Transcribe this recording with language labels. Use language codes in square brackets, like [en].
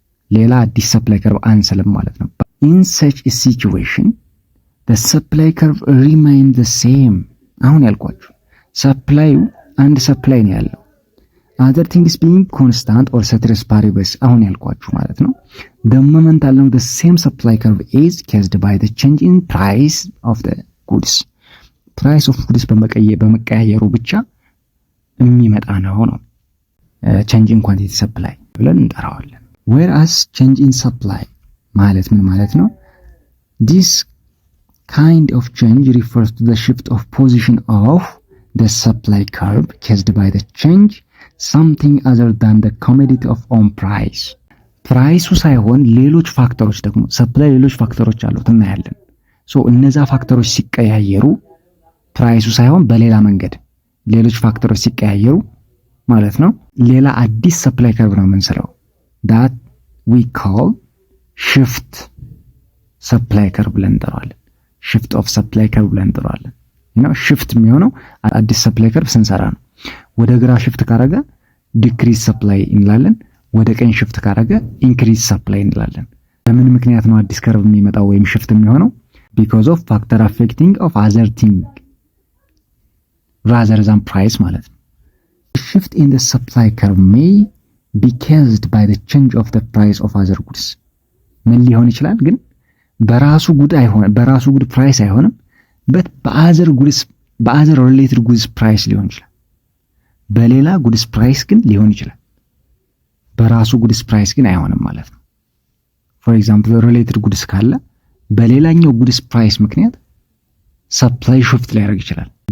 [am] ሌላ አዲስ ሰፕላይ ከርቭ አንሰልም ማለት ነው። [en] in such a situation the supply curve remain the same። [am] አሁን ያልኳችሁ ሰፕላዩ አንድ ሰፕላይ ነው ያለው [en] other things being constant or ceteris paribus [am] አሁን ያልኳችሁ ማለት ነው። [en] the moment along the same supply curve is caused by the change in price of the goods። price of goods [am] በመቀያየሩ ብቻ የሚመጣ ነው [en] change in quantity supply [am] ብለን እንጠራዋለን። [en] whereas change in supply [am] ማለት ምን ማለት ነው? [en] this kind of change refers to the shift of position of the supply curve caused by the change something other than the commodity of own price። [am] ፕራይሱ ሳይሆን ሌሎች ፋክተሮች ደግሞ ሰፕላይ ሌሎች ፋክተሮች አሉት እናያለን። እነዛ ፋክተሮች ሲቀያየሩ ፕራይሱ ሳይሆን በሌላ መንገድ ሌሎች ፋክተሮች ሲቀያየሩ ማለት ነው ሌላ አዲስ ሰፕላይ ከርቭ ነው የምንሰራው [en] that we call shift supply curve [am] ብለን እንጠራዋለን። [en] shift of supply curve [am] ብለን እንጠራዋለን። shift የሚሆነው አዲስ ሰፕላይ ከርቭ ስንሰራ ነው። ወደ ግራ shift ካረገ decrease supply እንላለን። ወደ ቀኝ shift ካረገ increase supply እንላለን። በምን ምክንያት ነው አዲስ ከርቭ የሚመጣው ወይም shift የሚሆነው? [en] because of factor affecting of other thing rather than price [am] ማለት ነው። [en] shift in the supply curve may be caused by the change of the price of other goods [am] ምን ሊሆን ይችላል? ግን በራሱ ጉድ ፕራይስ አይሆንም but በአዘር related goods ፕራይስ ሊሆን ይችላል። በሌላ ጉድስ ፕራይስ ግን ሊሆን ይችላል። በራሱ ጉድስ ፕራይስ ግን አይሆንም ማለት ነው። [en] for example related goods [am] ካለ በሌላኛው ጉድስ ፕራይስ ምክንያት ሰፕላይ shift ሊያደርግ ይችላል